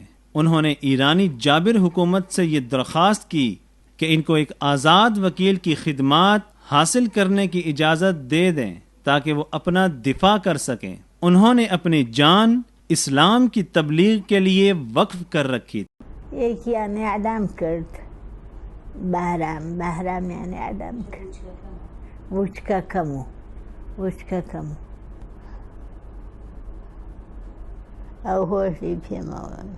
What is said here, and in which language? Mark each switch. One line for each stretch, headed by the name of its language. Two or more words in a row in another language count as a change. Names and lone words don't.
Urdu: انہوں نے ایرانی جابر حکومت سے یہ درخواست کی کہ ان کو ایک آزاد وکیل کی خدمات حاصل کرنے کی اجازت دے دیں تاکہ وہ اپنا دفاع کر سکیں. انہوں نے اپنی جان اسلام کی تبلیغ کے لیے وقف کر رکھی.
Central Kurdish: یەکیان ئیعدام کرد بەهرامیان ئیعدام کرد وچکەکەم ئەو هۆشی پێمەوە